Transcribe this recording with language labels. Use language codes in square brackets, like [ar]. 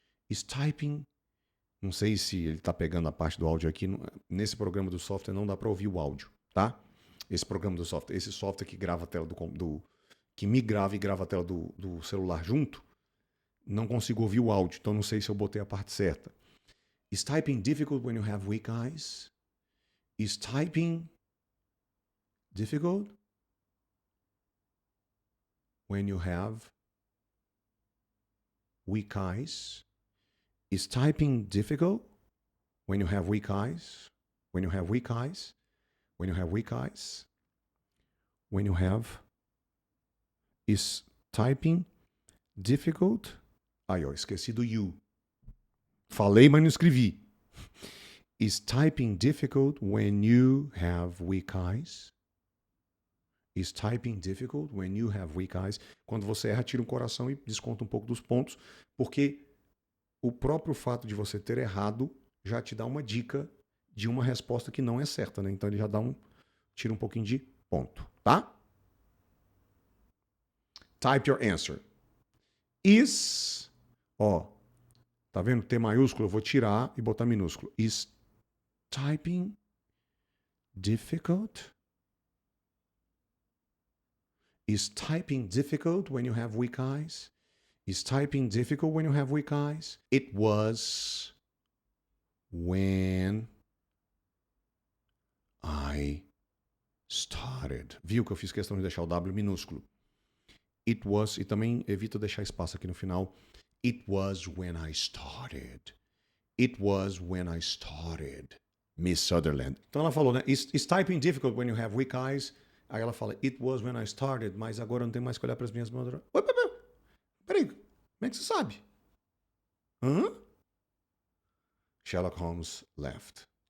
[en] Is typing. [pt] Não sei se ele está pegando a parte do áudio aqui. Nesse programa do software não dá para ouvir o áudio, tá? Esse programa do software, esse software que grava a tela que me grava e grava a tela do celular junto, não consigo ouvir o áudio, então não sei se eu botei a parte certa. [en] Is typing difficult when you have weak eyes? Is typing difficult when you have weak eyes? Is typing difficult when you have weak eyes? When you have weak eyes? When you have weak eyes? When you have... Is typing difficult? [pt] Aí, ó, esqueci do you. Falei, mas não escrevi. [en] Is typing difficult when you have weak eyes? Is typing difficult when you have weak eyes? [pt] Quando você erra, tira um coração e desconta um pouco dos pontos, porque o próprio fato de você ter errado já te dá uma dica de uma resposta que não é certa, né? Então ele já tira um pouquinho de ponto, tá? [en] Type your answer. Is, [pt] ó, tá vendo? T maiúsculo, eu vou tirar e botar minúsculo. [en] Is typing difficult? Is typing difficult when you have weak eyes? Is typing difficult when you have weak eyes? It was when I started. [pt] Viu que eu fiz questão de deixar o W minúsculo? [en] It was, [pt] e também evita deixar espaço aqui no final. [en] It was when I started. It was when I started. Miss Sutherland. [pt] Então ela falou, né? [en] Is typing difficult when you have weak eyes? [pt] Aí ela fala, [en] it was when I started, [pt] mas agora eu não tenho mais que olhar para as minhas mãos. Oi, peraí, como é que você sabe? [en] Hã? Sherlock Holmes laughed.